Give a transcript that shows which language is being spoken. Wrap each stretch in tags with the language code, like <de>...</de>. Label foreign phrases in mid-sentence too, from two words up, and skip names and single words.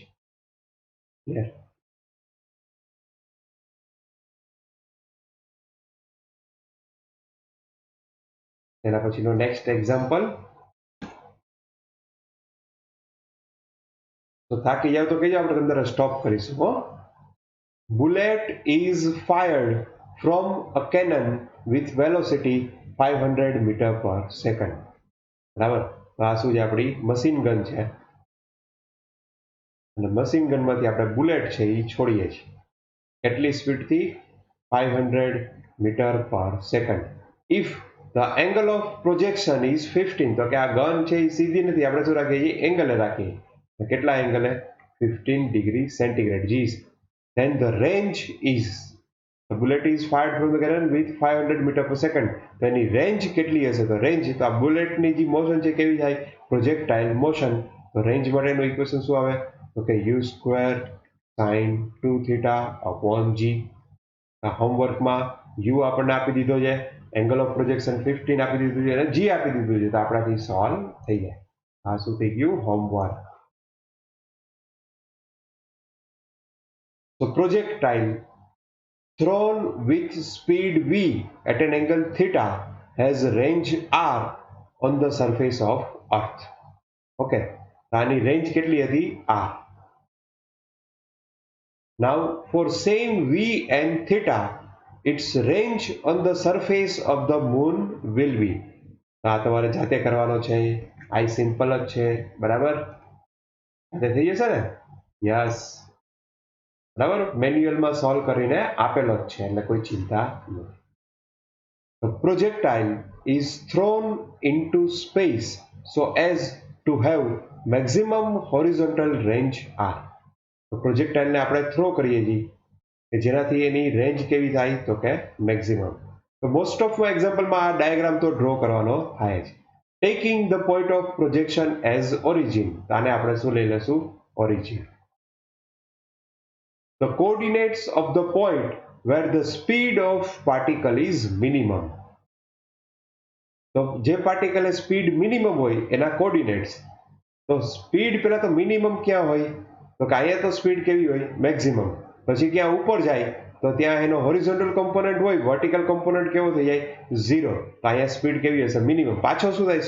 <gu>ક્લિયર? એના પછીનો</gu> <en>next example.</en> <gu>તો થાકી જાવ તો કહેજો, આપણે અંદર સ્ટોપ કરીશું. હો.</gu> <en>Bullet is fired from a cannon with velocity 500 meter per second.</en> <gu>બરાબર. તો આ શું છે આપણી</gu> <en>machine gun</en> <gu>છે અને મશીન ગનમાંથી આપણે બુલેટ છે એ છોડીએ છીએ કેટલી સ્પીડથી 500</gu> <en>meter per second. if the angle of projection is 15.</en> <gu>તો કે આ ગન છે એ સીધી નથી, આપણે શું રાખીએ છીએ એંગલે રાખીએ. તો કેટલા એંગલે 15</gu> <en>degree centigrade</en> <gu>જી.</gu> <en>then the range is the bullet is fired from the cannon with 500 meter per second.</en> <gu>તો એની રેન્જ કેટલી હશે તો રેન્જ તો આ બુલેટની જે મોશન છે કેવી થાય</gu> <en>projectile motion.</en> <gu>તો રેન્જ માટેનું ઇક્વેશન શું આવે તો કે</gu> <en>u square sin 2 theta upon g.</en> <gu>હોમવર્કમાં u આપણને આપી દીધો છે,</gu> <en>angle of projection</en> <gu>15 આપી દીધું છે અને g આપી દીધું છે. તો આપણાથી સોલ્વ થઈ જાય. આ શું થઈ ગયું હોમવર્ક.</gu> <en>So projectile thrown with speed v at an angle theta has range r on the surface of earth.</en> <gu>Okay, આની રેન્જ કેટલી હતી r.</gu> <en>Now for same v and theta its range on the surface of the moon will be.</en> <gu>આ તમારે જાતે કરવાનો છે, આ સિમ્પલ જ છે, બરાબર? જાતે થઈ જશે ને? યસ, બરાબર, મેન્યુઅલમાં સોલ્વ કરીને આપેલો જ છે એટલે કોઈ ચિંતા નથી.</gu> <en>The projectile is thrown into space so as to have maximum horizontal range r.</en> <gu>તો પ્રોજેક્ટાઇલને આપણે થ્રો કરીએ છીએ કે જેનાથી એની રેન્જ કેવી થાય તો કે મેક્સિમમ. તો</gu> <en>most of</en> <gu>એક્ઝામ્પલમાં આ ડાયાગ્રામ તો ડ્રો કરવાનો થાય છે.</gu> <en>taking the point of projection as origin,</en> <gu>આને આપણે શું લઈ લેશું? ઓરિજિન.</gu> <en>The coordinates of the point where the speed of particle is minimum.</en> <gu>તો જે</gu> <en>particle speed</en> <gu>મિનિમમ હોય એના કોર્ડિનેટ્સ. તો સ્પીડ પહેલા તો મિનિમમ ક્યાં હોય? તો કે અહીંયા તો સ્પીડ કેવી હોય? મેક્સિમમ. પછી ક્યાં ઉપર જાય તો ત્યાં એનો</gu> <en>horizontal component</en> <gu>હોય,</gu> <en>vertical component</en> <gu>કેવો થઈ જાય? 0. તો અહીંયા સ્પીડ કેવી હશે? મિનિમમ. પાછો શું થાય?</gu>